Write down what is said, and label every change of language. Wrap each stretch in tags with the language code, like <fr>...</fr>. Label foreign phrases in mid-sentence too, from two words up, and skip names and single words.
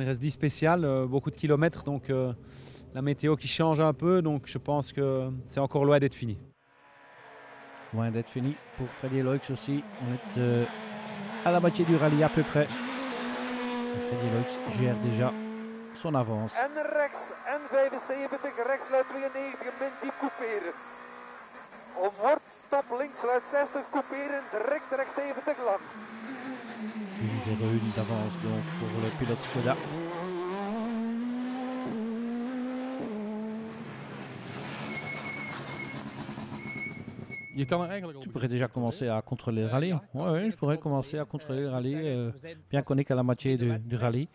<fr>Il reste 10 spéciales, beaucoup de kilomètres. Donc, la météo qui change un peu. Donc, je pense que c'est encore loin d'être fini. Loin d'être fini pour Freddy Loix aussi. On est à la moitié du rallye à peu près. Freddy Loix gère déjà son avance.</fr> <nl>En rechts, N75, rechtsluit 92, min diep couperen. Omhoort, top links, sluit 60, couperen, direct rechts 70 lang.</nl> <fr>1,01 d'avance donc pour le pilote Skoda. Tu pourrais déjà commencer à contrôler le rallye. Oui, je pourrais commencer à contrôler le rallye, bien qu'on est qu'à la moitié du rallye.</fr>